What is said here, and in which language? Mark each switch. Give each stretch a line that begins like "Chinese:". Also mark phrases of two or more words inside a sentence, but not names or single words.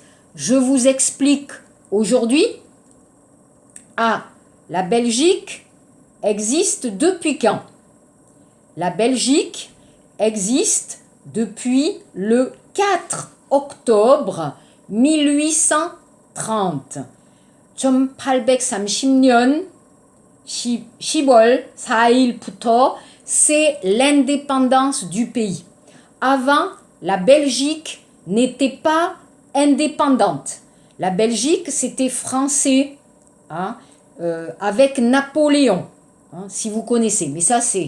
French: Je vous explique aujourd'hui. La Belgique existe depuis quand? La Belgique existe depuis le 4 octobre 1830.
Korean: 1830년 10월 4일부터,
French: c'est l'indépendance du pays. Avant, la Belgique n'était pas indépendante. La Belgique, c'était français, avec Napoléon, si vous connaissez. Mais ça, c'est...